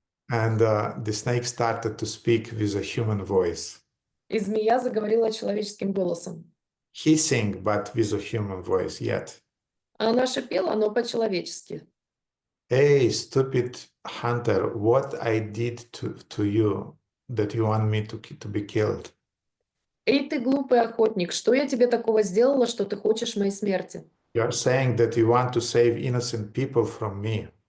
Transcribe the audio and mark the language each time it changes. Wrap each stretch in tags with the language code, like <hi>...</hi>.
<en>And the snake started to speak with a human voice,</en> <ru>и змея заговорила человеческим голосом.</ru> <en>hissing, but with a human voice yet.</en> <ru>А она шипела, но по-человечески.</ru> <en>Hey, stupid hunter, what I did to you that you want me to be killed?</en> <ru>«Эй, ты глупый охотник, что я тебе такого сделала, что ты хочешь моей смерти?</ru> <en>You are saying that you want to save innocent people from me,</en>